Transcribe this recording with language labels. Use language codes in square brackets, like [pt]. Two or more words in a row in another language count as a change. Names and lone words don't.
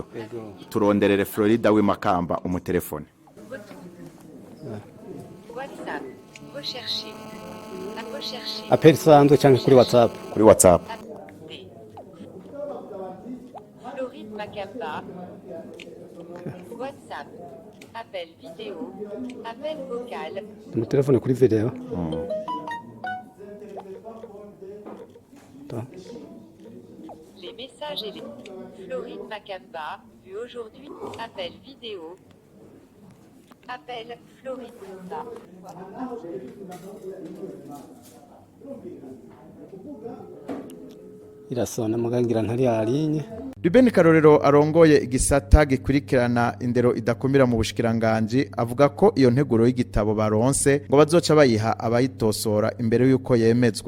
[rn] Turonderere Florida w'imakamba umutelefone. [fr] WhatsApp. Rechercher. [rn] Appel sanzwe cyangwa kuri WhatsApp. Kuri WhatsApp. Floride Macamba. WhatsApp. [fr] Appel vidéo. Appel vocal. [rn] Mu telefone kuri video. [fr] Les messages et les... Floride Macamba, vu aujourd'hui, appel vidéo. Appel Floride Macamba. [rn] Irasona mugangira ntari yarinye. Ruben Karorero arongoye igisata gikurikirana indero idakumira mu bushikiranganje avuga ko iyo nteguro y'igitabo baronse ngo bazoca bayiha abayitosora imbere yuko yemezwa.